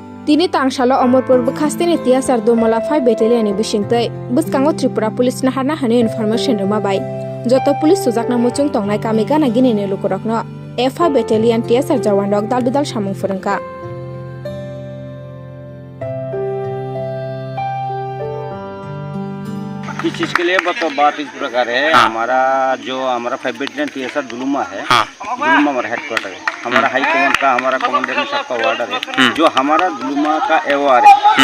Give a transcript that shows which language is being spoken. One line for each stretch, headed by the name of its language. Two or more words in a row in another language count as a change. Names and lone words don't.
Kok Borok: Tini tangsalo Omorpur Bukastini Tiasar Domala 5 Battalion ni Bishingtai Buskango Tripura Police na harna hane information rumabai Joto police sujakna muchung tongnai kamiga na gini ne lukurokno F5 Battalion Tiasar Jawandok dal samung furungka
Hindi: इस चीज के लिए बात इस प्रकार है। हमारा 5 बैटलियन टीएसआर दुलुमा है। दुलुमा हमारा हेडक्वार्टर है। हमारा
English: high command
Hindi: का हमारा कमांडर में सबका ऑर्डर है जो हमारा दुलुमा का एवार है।